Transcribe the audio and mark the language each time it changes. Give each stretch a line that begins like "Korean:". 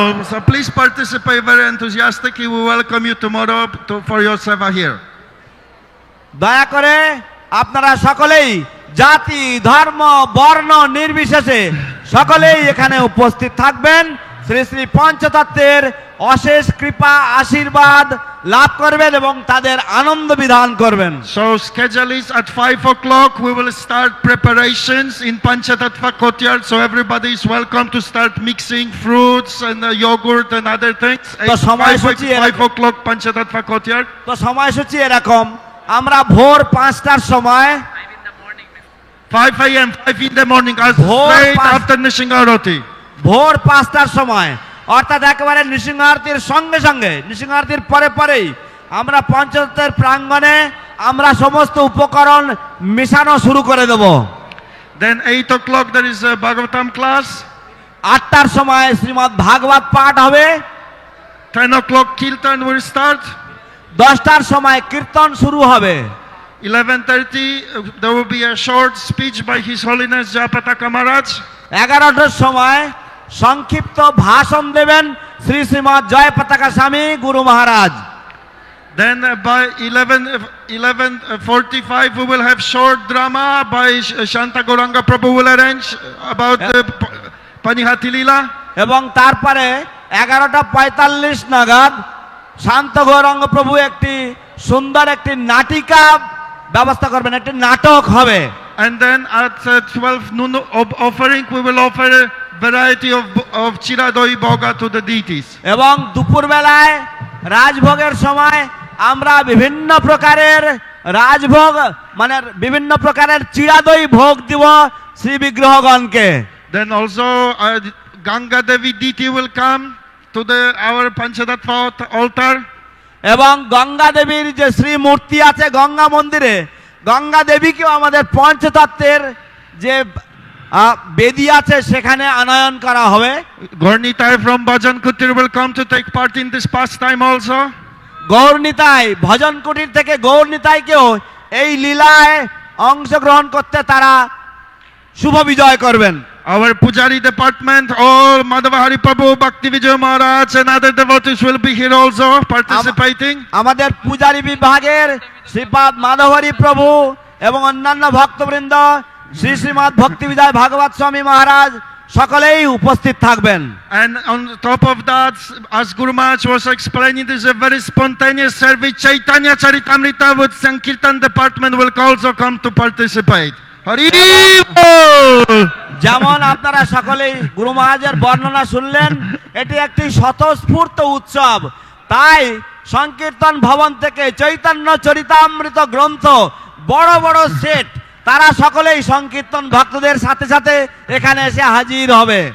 English: So please participate very enthusiastically. We welcome you tomorrow for your seva here.
Bangla: দয়া করে আপনারা সকলেই জাতি ধর্ম বর্ণ নির্বিশেষে সকলেই এখানে উপস্থিত থাকবেন, শ্রী শ্রী পঞ্চতত্ত্বের অশেষ কৃপা আশীর্বাদ লাভ করবেন এবং তাদের আনন্দ বিধান করবেন।
English: So schedule is at 5 o'clock. We will start preparations in Panchatattva courtyard. So everybody is welcome to start mixing fruits and yogurt and other things.
Bangla: তো সময়সূচি
English: 5 o'clock Panchatattva courtyard.
Bangla: তো সময়সূচি এরকম, আমরা ভোর 5টার সময়
English: 5 a.m. 5 in the morning, as
Bangla: Bhor
English: straight pas- after Nishingarati.
Bangla: ভোর 5টার সময় অর্থাৎ একেবারে নৃসিংহারতির সঙ্গে সঙ্গে নৃসিংহারতির পরে পরেই আমরা পঞ্চতত্ত্বের প্রাঙ্গণে আমরা সমস্ত উপকরণ মেশানো শুরু করে দেব।
English: Then 8 o'clock there is a Bhagavatam class.
Bangla: 8টার সময় শ্রীমদ্ ভাগবত পাঠ হবে।
English: 10 o'clock Kirtan will start.
Bangla: 10টার সময় কীর্তন শুরু হবে।
English: 11:30 there will be a short speech by His Holiness Jayapataka Maharaj.
Bangla: 11টার সময় সংক্ষিপ্ত ভাষণ দেবেন শ্রী শ্রীমৎ জয় পতাকা স্বামী গুরু মহারাজ।
English: Then by 11:45 we will have short drama by Shanta Gauranga Prabhu will arrange about the Panihati Lila.
Bangla: এবং তারপরে 11:45 নাগাদ শান্ত গৌরাঙ্গ প্রভু একটি সুন্দর একটি নাটিকা ব্যবস্থা করবেন, একটি নাটক হবে।
English: And then at 12 noon offering we will offer a variety of Chiradoi Bhoga to the deities.
Bangla: এবং দুপুরবেলায় রাজভোগের সময় আমরা বিভিন্ন প্রকারের রাজভোগ মানে বিভিন্ন প্রকারের চিরাদই ভোগ দিব Shri বিগ্রহগণকে।
English: Then also Ganga Devi deity will come to our Panchatattva altar.
Bangla: এবং গঙ্গা দেবীর যে শ্রী মূর্তি আছে গঙ্গা মন্দিরে, গঙ্গা দেবীকেও আমাদের পঞ্চতত্ত্বের যে বেদি আছে সেখানে আনয়ন করা হবে।
English: Gaurnitai from Bhajan Kutir will come to take part in this pastime also.
Bangla: Gaur Nitai ভজন কুটির থেকে গৌরনিতাইকেও এই লীলায় অংশগ্রহণ করতে তারা শুভ বিজয় করবেন।
English: Our Pujari department, all Madhavahari Prabhu, Bhakti Vijay Maharaj and other devotees will be here also participating.
Bangla: আমাদের পূজারী বিভাগের শ্রীপাদ মাধবহরি প্রভু এবং অন্যান্য ভক্তবৃন্দ শ্রী শ্রীমৎ ভক্তি বিজয় ভাগবত স্বামী মহারাজ সকলেই উপস্থিত থাকবেন।
English: And on top of that, as Guru Maharaj was explaining, this is a very spontaneous service. Chaitanya Charitamrita with Sankirtan department will also come to participate.
Bangla: Hari Bol! যেমন আপনারা সকলেই গুরু মহারাজের বর্ণনা শুনলেন, এটি একটি স্বতঃস্ফূর্ত উৎসব। তাই সংকীর্তন ভবন থেকে চৈতন্য চরিতামৃত গ্রন্থ বড় বড় সেট তারা সকলেই সংকীর্তন ভক্তদের সাথে সাথে এখানে এসে হাজির হবে।